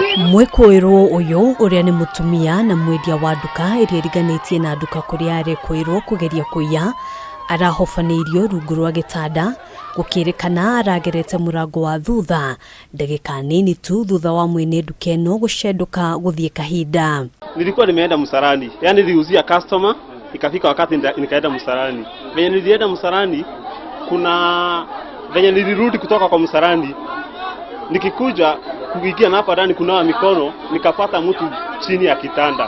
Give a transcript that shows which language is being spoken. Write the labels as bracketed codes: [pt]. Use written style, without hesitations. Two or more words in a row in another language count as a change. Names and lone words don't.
[ki] muikuirwo uyu uria ni mutumia na wendia wa nduka iria riganitie na nduka kuria arikuirwo kugeria kuiya arahombaniirio rungu rwa gitanda Kurerikana aragerete murango wa thutha ndagika nini tu thutha wa mwene nduka eno gucenduka guthie kahinda. [sw] Nilikuwa nimeenda msalani, yani niliuzia customer, ikafika wakati nikaenda msalani. Venye nilienda msalani, kuna venye nilirudi kutoka kwa msalani, nikikuja kuingia na hapa ndani kunawa mikono, nikapata mtu chini ya kitanda.